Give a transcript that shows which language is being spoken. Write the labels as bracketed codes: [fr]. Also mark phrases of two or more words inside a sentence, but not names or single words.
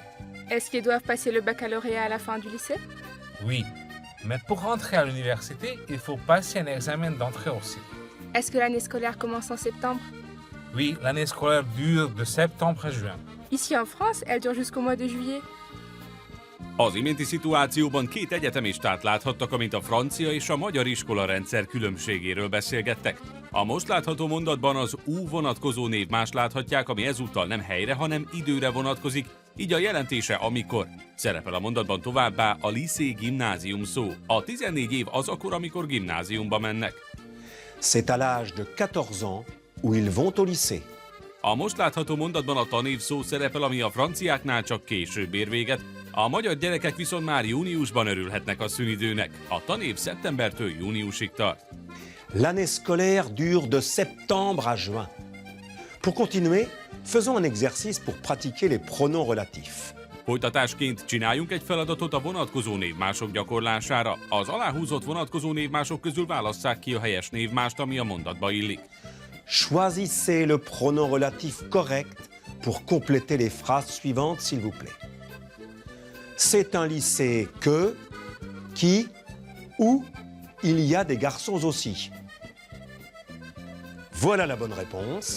[fr] Est-ce qu'ils doivent passer le baccalauréat à la fin du lycée? Oui. Mais pour rentrer à l'université, il faut passer un examen d'entrée aussi. Est-ce que l'année scolaire commence en septembre? Oui, l'année scolaire dure de septembre à juin. Ici en France, elle dure jusqu'au mois de juillet. [hu] Az iménti szituációban két egyetemistát láthattak, amint a francia és a magyar iskolarendszer különbségéről beszélgettek. A most látható mondatban az U vonatkozó névmást láthatják, ami ezúttal nem helyre, hanem időre vonatkozik, így a jelentése amikor. Szerepel a mondatban továbbá a lycée gimnázium szó. A 14 év az akkor, amikor gimnáziumba mennek. [fr] C'est à l'âge de 14 ans où ils vont au lycée. [hu] A most látható mondatban a tanév szó szerepel, ami a franciáknál csak később ér véget, a magyar gyerekek viszont már júniusban örülhetnek a szünidőnek. A tanév szeptembertől júniusig tart. [fr] L'année scolaire dure de septembre à juin. Pour continuer, faisons un exercice pour pratiquer les pronoms relatifs. [hu] Folytatásként csináljunk egy feladatot a vonatkozó névmások gyakorlására. Az aláhúzott vonatkozó névmások közül válasszák ki a helyes névmást, ami a mondatba illik. [fr] Choisissez le pronom relatif correct pour compléter les phrases suivantes, s'il vous plaît. C'est un lycée que, qui, où il y a des garçons aussi. Voilà la bonne réponse.